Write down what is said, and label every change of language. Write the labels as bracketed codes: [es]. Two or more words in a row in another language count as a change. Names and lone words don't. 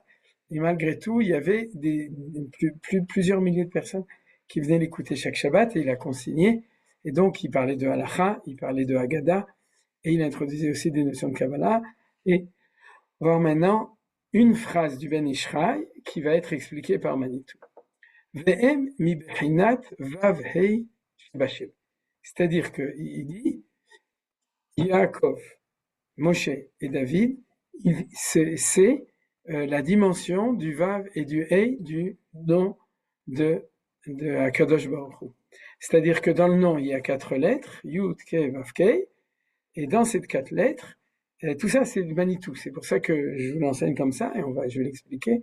[fr] Et malgré tout, il y avait plusieurs milliers de personnes qui venaient l'écouter chaque Shabbat, et il a consigné. Et donc, il parlait de Halacha, il parlait de Haggadah, et il introduisait aussi des notions de Kabbalah. Et on va voir maintenant une phrase du Ben Ishraï qui va être expliquée par Manitou. [he] והם מ בחינת ו ה שבשם. [fr] C'est-à-dire qu'il dit, Yaakov, Moshe et David, c'est la dimension du vav et du hei du nom de [he] הקדוש ברוך הוא. [fr] C'est-à-dire que dans le nom, il y a 4 lettres, [he] יוד, קי, ואו, קי, [fr] et dans ces 4 lettres, tout ça c'est du Manitou, c'est pour ça que je vous l'enseigne comme ça, et je vais l'expliquer.